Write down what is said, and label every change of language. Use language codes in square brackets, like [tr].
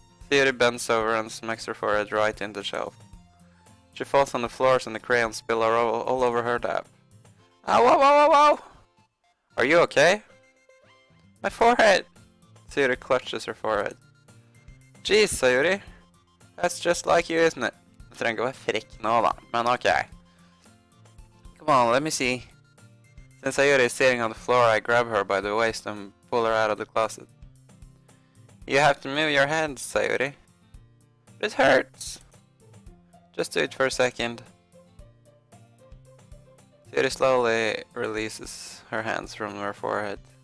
[en] Sayuri bends over and smacks her forehead right in the shelf. She falls on the floors and the crayons spill all over her lap. Ow, whoa, whoa, whoa, whoa! Are you okay? My forehead! Sayuri clutches her forehead. Jeez, Sayuri. That's just like you, isn't it? [no] Du trenger ikke å være frekk nå da, men ok. [en] Come on, let me see. Since Sayuri is sitting on the floor, I grab her by the waist and pull her out of the closet. You have to move your hands, Sayuri. It hurts. Just do it for a second. Sayuri slowly releases her hands from her forehead.